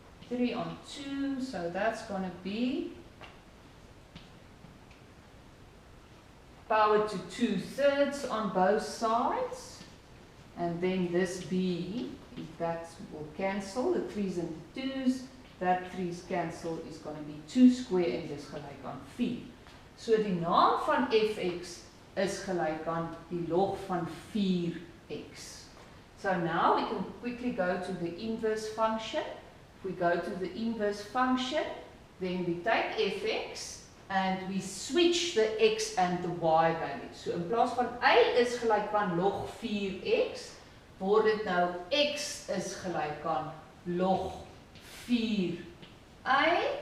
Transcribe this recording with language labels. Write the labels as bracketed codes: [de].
[en] 3/2, so that's going to be power to 2/3 on both sides, and then this b, if that will cancel, the 3's and the 2's, that 3's cancel is going to be 2 square [af] en dis gelyk aan 4. So die naam van fx is gelyk aan die log van 4x. [en] So now we can quickly go to the inverse function. If we go to the inverse function, then we take fx and we switch the x and the y values. [af] So in plaas van y is gelyk aan log 4x, word dit nou x is gelyk aan log 4y.